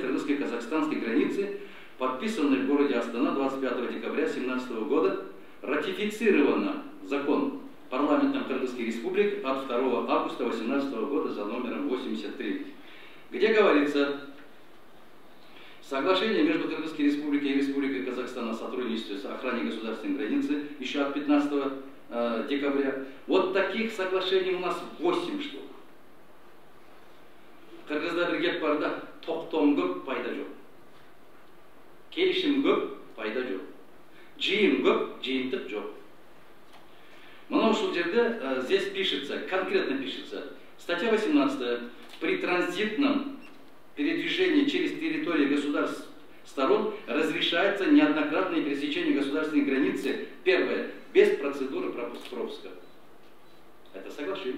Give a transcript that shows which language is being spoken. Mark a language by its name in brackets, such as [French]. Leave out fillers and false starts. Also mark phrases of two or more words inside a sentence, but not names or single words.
[Russian] кыргызско-казахстанской границы, подписанное в городе Астана 25 декабря 2017 года, ратифицировано закон парламентом Кыргызской республики от 2 августа 2018 года за номером 83, где говорится: соглашение между Кыргызской республикой и Республикой Казахстан о сотрудничестве с охраной государственной границы еще от 15 декабря. Вот таких соглашений у нас 8 штук. [Kyrgyz] Кыргызда бир кеп бар да, токтом көп, пайда жок. Келишим көп, пайда жок. Жыйын көп, жыйынтык жок. Мына ушул жерде [Russian] здесь пишется, конкретно пишется, статья 18. При транзитном передвижении через территорию государств сторон разрешается неоднократное пересечение государственной границы. Первое. Без процедуры пропуска. Это соглашение.